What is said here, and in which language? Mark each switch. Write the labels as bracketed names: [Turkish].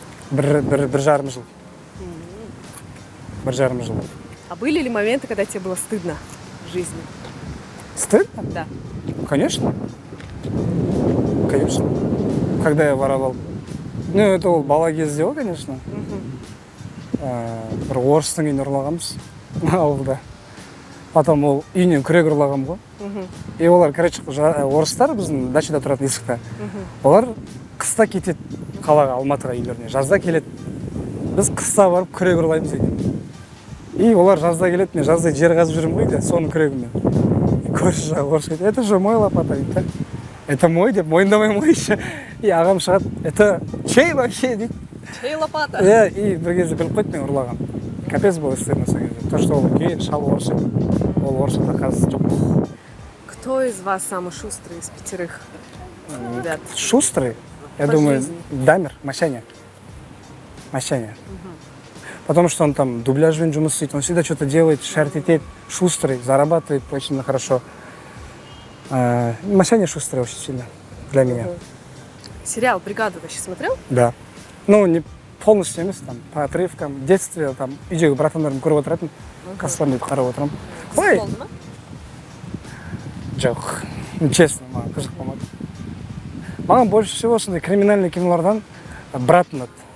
[Kazakh] Бір жарым жыл. Бір жарым жыл. [Russian] А были ли моменты, когда тебе было стыдно в жизни? Стыдно? Да. Конечно. Конечно. Когда я воровал. [Kazakh] Это ол бала кезде ғой, конечно. Бір орыстың үйін ұрлағанбыз ауылда. Потом ол үйінен күрек ұрлағам ғой. И олар, короче, орыстар біздің дачада тұратын есікте. Олар қыста кетеді қалаға, Алматыға үйлеріне. Жазда келеді. Біз қыста барып күрек ұрлаймыз екен. И олар жазда келеді, мен жазда жер қазып жүрмін ғой, соның күрегімен. Көрші жағы орысша айтады, [Russian] это же мой лопата [Kazakh] дейді да. [Russian] Это мой [Kazakh] деп мойындамаймын ғой еще. И ағам шығады, [Russian] это чей вообще [Kazakh] дейді. [Russian] Чей лопата? [Kazakh] И бір кезде біліп қойды мен ұрлаған. [Russian] Капец было стыдно [Kazakh] сол кезде. То, что ол үлкен шал орысша. Ол орысшада қазір жоқ. [Russian] Кто из вас самый шустрый из 5 ребят? Шустрый, я По думаю, жизни. Дамир, Масяня. Потому что он там [Kazakh] дубляжмен жұмыс істейді, [Russian] он всегда что-то делает, шартит, шустрый, зарабатывает очень хорошо. Масяня шустрый очень сильно для меня. Сериал «Бригада» вообще смотрел? Да. [Kazakh] Не полностью емес, там, [Russian] по отрывкам, в детстве, [Kazakh] там, үйдегі братандарым көріп отыратын, қасылармен қарап отырамын. Ой, жоқ, ну, честно, маған қызық болмады. Маған [Russian] больше всего [Kazakh] сондай криминальный кинолардан брат ұнады.